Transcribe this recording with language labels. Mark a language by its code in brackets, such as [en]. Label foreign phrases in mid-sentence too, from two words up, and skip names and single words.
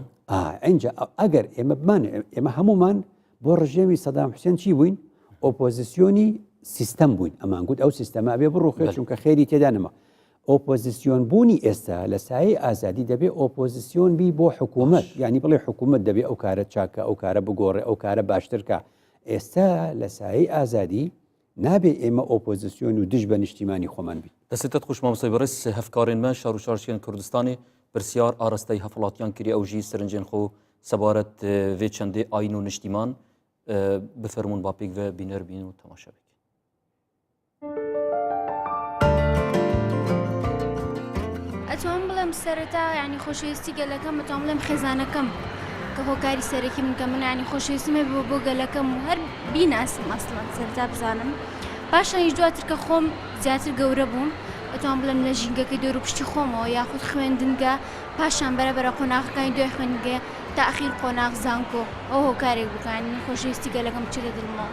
[ckb] اینجا ئەگەر ئێمە بمانێ ئێمە هەمومان بۆ ڕژێمی سەدام حوسێن چی بووین ئۆپۆزیسیۆنی سیستەم بووین ئەمان گوت ئەو سیستەما بێ بڕوخێت چونکە خێری تێدا نەما ئۆپۆزیسیۆن بوونی ئێستا لە سایه ئازادی دەبێ ئۆپۆزیسیۆن بی بۆ حکوومەت یعنی بڵێ حکوومەت دەبێ ئەو کارە چاکە ئەو کارە بگۆڕێ ئەو کارە باشترکە ئێستا لە سایه ئازادی نابێ ئێمە ئۆپۆزیسیۆن و دژ بە نیشتیمانی خۆمان بین [ku] دەستێتت خوش مامۆستای بەڕێز هەفکارێنمە شار و شارچیان کوردستانی پرسیار ئاراستەی هەفڵاتیان کردی ئەو ژی سەرنجێن خۆ سەبارەت vê çendê ayîn û niştîman bifirmûn bapêk ve bîner bîn û temaşa bikin. [ckb] ئەتوان بڵێم سەرەتا ینی خۆشەویستی گەلەکەم بەتوان بڵێم خێزانەکەم کە هۆکاری سەرەکی من کە من ینی خۆشەویستیمە بۆ گەلەکەم و هەر بیناسم ئەسڵەن سەرەتا بزانم پاشان هیچ دواتر کە خۆم زیاتر گەورە بووم ئەتوان بڵێم لە ژینگەکەی دەور و پشتی خۆمەوە یاخود خوێندنگە پاشان بەرەبەرە قۆناغەکانی دوای خوێندنگە تاخیر قۆناغ زانکۆ ئەو هۆکارێک بکەن خۆشەویستی گەلەکەم بچێت لە دڵمەوە